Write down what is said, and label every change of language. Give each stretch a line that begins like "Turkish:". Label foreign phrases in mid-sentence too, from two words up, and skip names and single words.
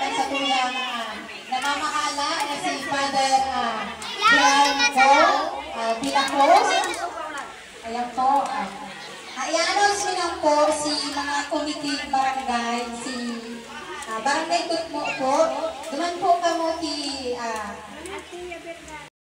Filipino: po yung namamahala na si Father Bianco Dilacos. Ayan po. I-announce nyo lang po si mga committee barangay, si Barangay Tutmo po.
Bikol: Duman po kamo ki